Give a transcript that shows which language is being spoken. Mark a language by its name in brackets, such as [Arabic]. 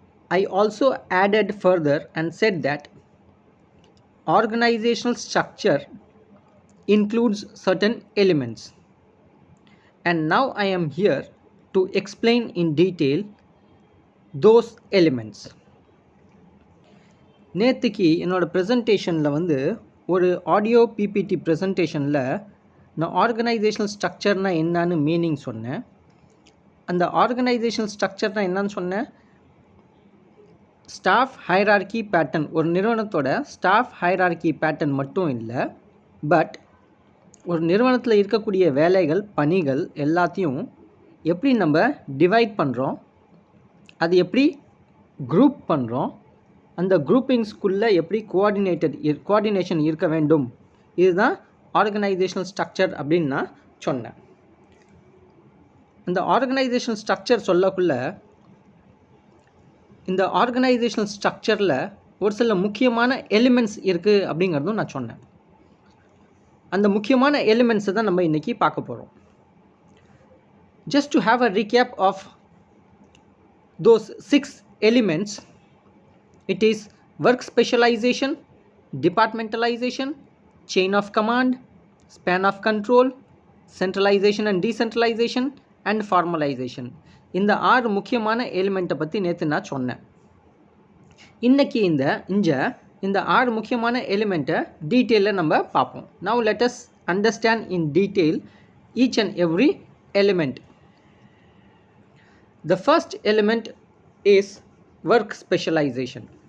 [English] I also added further and said that organizational structure includes certain elements, and now I am here to explain in detail those elements. [Tamil] நேற்றுக்கு என்னோடய ப்ரெசன்டேஷனில் ஒரு [English] audio PPT ப்ரெசன்டேஷனில் [Tamil] நான் [English] organisational ஸ்ட்ரக்சர்னால் [Tamil] என்னன்னு [English] meaning [Tamil] சொன்னேன். அந்த [English] organisational ஸ்ட்ரக்சர்னால் [Tamil] என்னன்னு சொன்னேன், [English] staff hierarchy pattern, [Tamil] ஒரு நிறுவனத்தோட ஸ்டாஃப் ஹைரார்கி பேட்டர்ன் மட்டும் இல்லை, [English] but [Tamil] ஒரு நிறுவனத்தில் இருக்கக்கூடிய வேலைகள், பணிகள் எல்லாத்தையும் எப்படி நம்ம [English] divide [Tamil] பண்ணுறோம், அது எப்படி [English] group [Tamil] பண்ணுறோம், அந்த [English] குரூப்பிங்ஸ்குள்ளே [Tamil] எப்படி [English] coordination [Tamil] இருக்க வேண்டும், இதுதான் [English] organizational structure [Tamil] அப்படின்னு நான் சொன்னேன். அந்த [English] organizational structure [Tamil] சொல்லக்குள்ள இந்த [English] organizational ஸ்ட்ரக்சரில் [Tamil] ஒரு சில முக்கியமான [English] elements [Tamil] இருக்குது அப்படிங்கிறதும் நான் சொன்னேன். அந்த முக்கியமான [English] எலிமெண்ட்ஸை [Tamil] தான் நம்ம இன்றைக்கி பார்க்க போகிறோம். [English] Just to have a recap of those 6 elements, it is work specialization, departmentalization, chain of command, span of control, centralization and decentralization, and formalization. [Tamil] இந்த 6 முக்கியமான [English] எலிமெண்ட்டை [Tamil] பற்றி நேற்று நான் சொன்னேன். இன்றைக்கி இந்த 6 முக்கியமான எலிமெண்ட்டை [English] டீட்டெயிலில் [Tamil] நம்ம பார்ப்போம். [English] Now let us understand in detail each and every element. The first element is work specialization.